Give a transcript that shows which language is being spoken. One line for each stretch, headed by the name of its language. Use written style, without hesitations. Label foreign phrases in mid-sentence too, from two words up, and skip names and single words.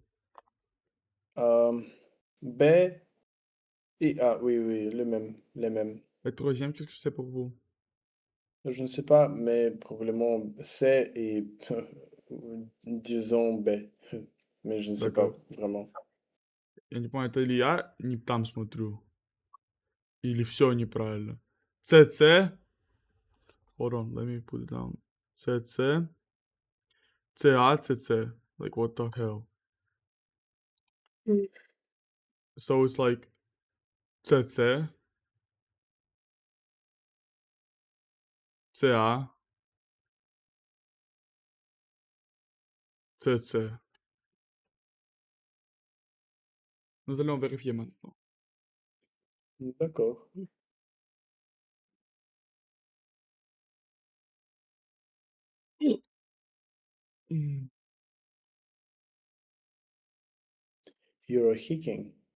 French: Euh, B et A, oui, oui, le même, les mêmes. Le troisième, qu'est-ce que c'est pour vous? Je ne sais pas, mais probablement C et disons B. Mais je ne sais pas D'accord. vraiment.
Russian: Я не понял, это или я не там смотрю, или все неправильно.
English: CC. Hold on, let me put it down. CC. CA, CC. Like, what the hell? So it's like CC, CA, CC.
French: Nous allons vérifier maintenant. D'accord. Hmm,
English: You're hacking.